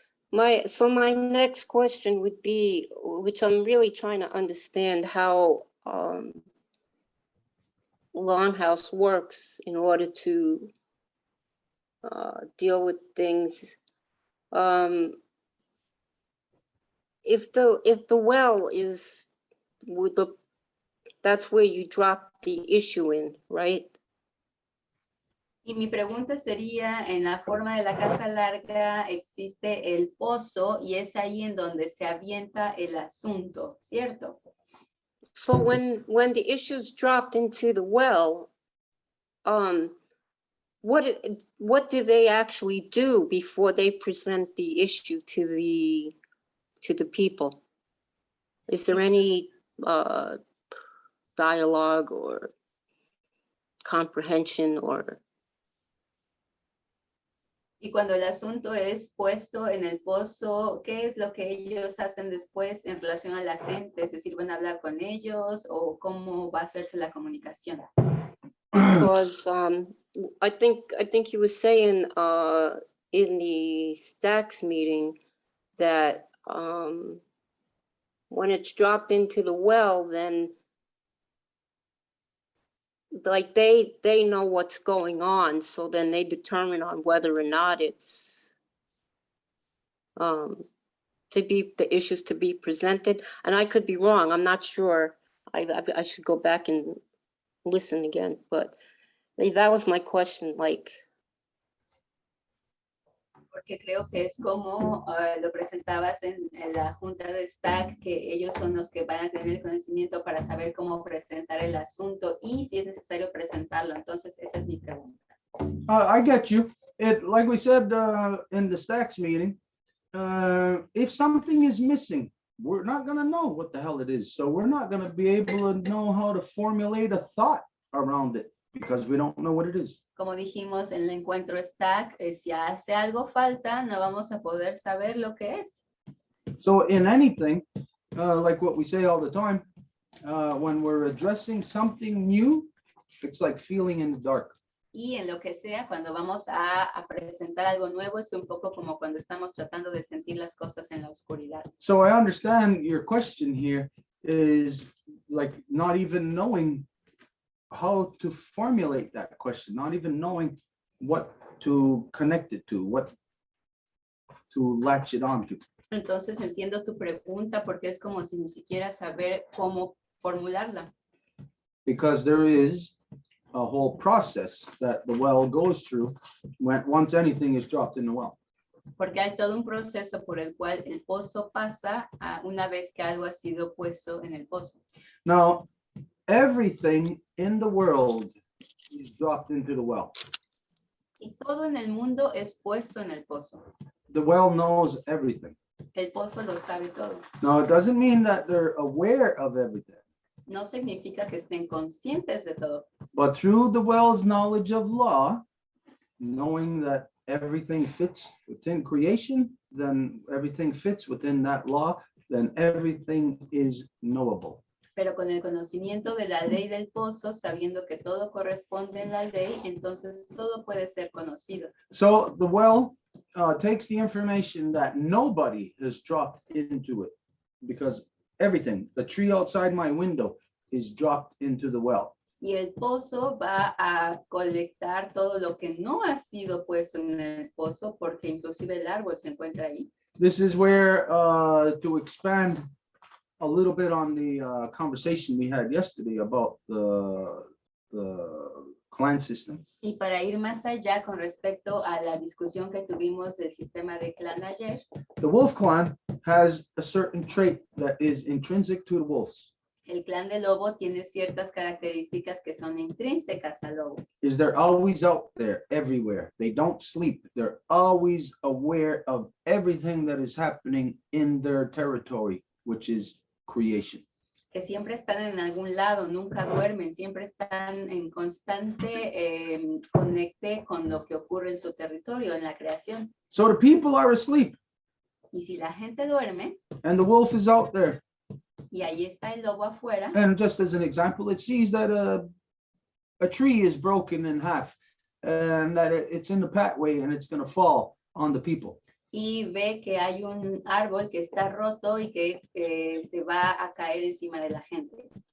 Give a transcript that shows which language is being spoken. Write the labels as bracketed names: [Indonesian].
[English] My next question would be, which I'm really trying to understand how Longhouse works in order to deal with things. If the well is that's where you drop the issue in, right? [Spanish] Y mi pregunta sería, en la forma de la casa larga existe el pozo y es ahí en donde se avienta el asunto, ¿cierto? [English] So when the issues dropped into the well, what do they actually do before they present the issue to the people? Is there any dialogue or comprehension or? [Spanish] Y cuando el asunto es puesto en el pozo, ¿qué es lo que ellos hacen después en relación a la gente? Es decir, ¿van a hablar con ellos o cómo va a hacerse la comunicación? [English] Because I think you were saying in the Stacks meeting that when it's dropped into the well, then like they know what's going on, so then they determine on whether or not it's the issues to be presented. And I could be wrong, I'm not sure. I should go back and listen again, but that was my question, like. [Spanish] Porque creo que es como lo presentabas en la junta de STAC, que ellos son los que van a tener el conocimiento para saber cómo presentar el asunto y si es necesario presentarlo. Entonces, esa es mi pregunta. [English] I get you. Like we said in the Stacks meeting, if something is missing, we're not going to know what the hell it is. So we're not going to be able to know how to formulate a thought around it because we don't know what it is. [Spanish] Como dijimos en el encuentro STAC, si hace algo falta, no vamos a poder saber lo que es. [English] So in anything, like what we say all the time, when we're addressing something new, it's like feeling in the dark. [Spanish] Y en lo que sea, cuando vamos a presentar algo nuevo, es un poco como cuando estamos tratando de sentir las cosas en la oscuridad. [English] So I understand your question here is like not even knowing how to formulate that question, not even knowing what to connect it to, what to latch it on to. [Spanish] Entonces entiendo tu pregunta porque es como si ni siquiera saber cómo formularla. [English] Because there is a whole process that the well goes through once anything is dropped in the well. [Spanish] Porque hay todo un proceso por el cual el pozo pasa una vez que algo ha sido puesto en el pozo. [English] Now, everything in the world is dropped into the well. [Spanish] Y todo en el mundo es puesto en el pozo. [English] The well knows everything. [Spanish] El pozo lo sabe todo. [English] Now, it doesn't mean that they're aware of everything, [Spanish] No significa que estén conscientes de todo, [English] but through the well's knowledge of law, knowing that everything fits within creation, then everything fits within that law, then everything is knowable. [Spanish] pero con el conocimiento de la ley del pozo, sabiendo que todo corresponde en la ley, entonces todo puede ser conocido. [English] So the well takes the information that nobody has dropped into it because everything, the tree outside my window is dropped into the well. [Spanish] Y el pozo va a colectar todo lo que no ha sido puesto en el pozo, porque inclusive el árbol se encuentra ahí. [English] This is where to expand a little bit on the conversation we had yesterday about the clan system. [Spanish] Y para ir más allá con respecto a la discusión que tuvimos del sistema de clan ayer, [English] The wolf clan has a certain trait that is intrinsic to the wolves. [Spanish] el clan de lobo tiene ciertas características que son intrínsecas al lobo. [English] Is they're always out there everywhere. They don't sleep. They're always aware of everything that is happening in their territory, which is creation. [Spanish] Que siempre están en algún lado, nunca duermen, siempre están en constante conecte con lo que ocurre en su territorio, en la creación. [English] So the people are asleep [Spanish] Y si la gente duerme, [English] and the wolf is out there. [Spanish] y ahí está el lobo afuera, [English] And just as an example, it sees that a tree is broken in half and that it's in the pathway and it's going to fall on the people. [Spanish] y ve que hay un árbol que está roto y que se va a caer encima de la gente.